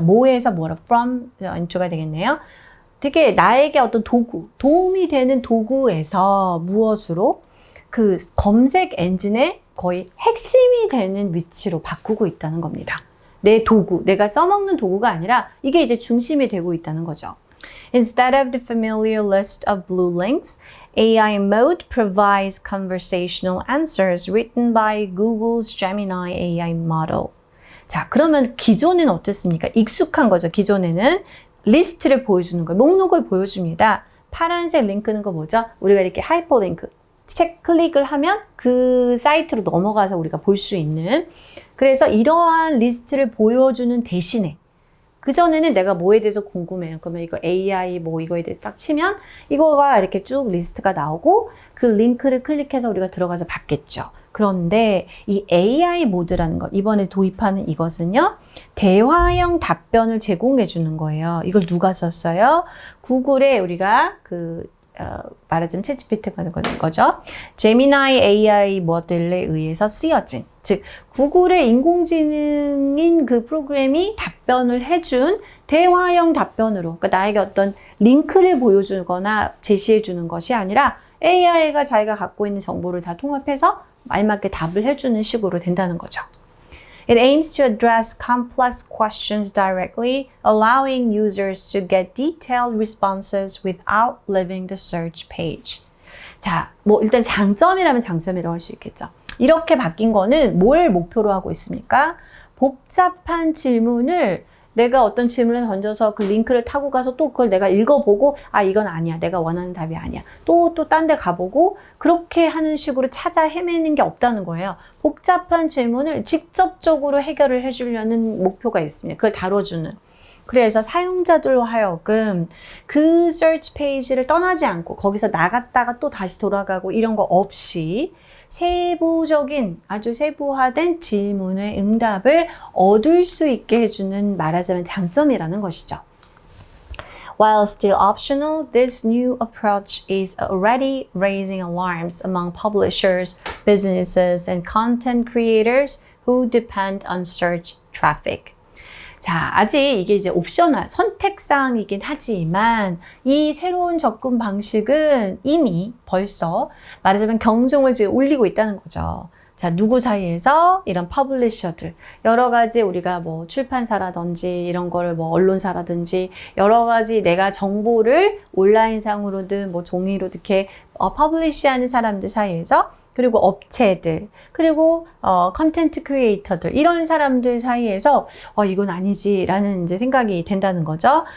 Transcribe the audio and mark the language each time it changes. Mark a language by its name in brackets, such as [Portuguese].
[Korean] 뭐에서 뭐라, from into가 되겠네요. 되게 나에게 어떤 도구, 도움이 되는 도구에서 무엇으로 그 검색 엔진의 거의 핵심이 되는 위치로 바꾸고 있다는 겁니다. 내 도구, 내가 써먹는 도구가 아니라 이게 이제 중심이 되고 있다는 거죠. [English] Instead of the familiar list of blue links, AI mode provides conversational answers written by Google's Gemini AI model. [Korean] 자, 그러면 기존에는 어땠습니까? 익숙한 거죠. 기존에는 리스트를 보여주는 거예요. 목록을 보여줍니다. 파란색 링크는 거 뭐죠? 우리가 이렇게 하이퍼링크, 클릭을 하면 그 사이트로 넘어가서 우리가 볼 수 있는, 그래서 이러한 리스트를 보여주는 대신에 그전에는 내가 뭐에 대해서 궁금해요. 그러면 이거 AI 뭐 이거에 대해서 딱 치면 이거가 이렇게 쭉 리스트가 나오고 그 링크를 클릭해서 우리가 들어가서 봤겠죠. 그런데 이 AI 모드라는 것, 이번에 도입하는 이것은요, 대화형 답변을 제공해 주는 거예요. 이걸 누가 썼어요? 구글에 우리가 말하자면 챗GPT가 되는 거죠. 제미나이 AI 모델에 의해서 쓰여진, 즉 구글의 인공지능인 그 프로그램이 답변을 해준 대화형 답변으로, 그러니까 나에게 어떤 링크를 보여주거나 제시해주는 것이 아니라 AI가 자기가 갖고 있는 정보를 다 통합해서 알맞게 답을 해주는 식으로 된다는 거죠. [English] It aims to address complex questions directly, allowing users to get detailed responses without leaving the search page. [Korean] 자, 뭐 일단 장점이라면 장점이라고 할 수 있겠죠. 이렇게 바뀐 거는 뭘 목표로 하고 있습니까? 복잡한 질문을 내가 어떤 질문을 던져서 그 링크를 타고 가서 또 그걸 내가 읽어보고 아 이건 아니야. 내가 원하는 답이 아니야. 또 딴 데 가보고 그렇게 하는 식으로 찾아 헤매는 게 없다는 거예요. 복잡한 질문을 직접적으로 해결을 해주려는 목표가 있습니다. 그걸 다뤄주는. 그래서 사용자들로 하여금 그 search 페이지를 떠나지 않고 거기서 나갔다가 또 다시 돌아가고 이런 거 없이 세부적인 아주 세부화된 질문의 응답을 얻을 수 있게 해주는 말하자면 장점이라는 것이죠. [English] While still optional, this new approach is already raising alarms among publishers, businesses, and content creators who depend on search traffic. [Korean] 자, 아직 이게 이제 옵셔널, 선택사항이긴 하지만 이 새로운 접근 방식은 이미 벌써 말하자면 경종을 지금 울리고 있다는 거죠. 자, 누구 사이에서 이런 퍼블리셔들, 여러 가지 우리가 뭐 출판사라든지 이런 거를 뭐 언론사라든지 여러 가지 내가 정보를 온라인상으로든 뭐 종이로 이렇게 퍼블리시하는 사람들 사이에서 그리고 업체들, 그리고 컨텐트 크리에이터들 이런 사람들 사이에서 이건 아니지라는 이제 생각이 된다는 거죠.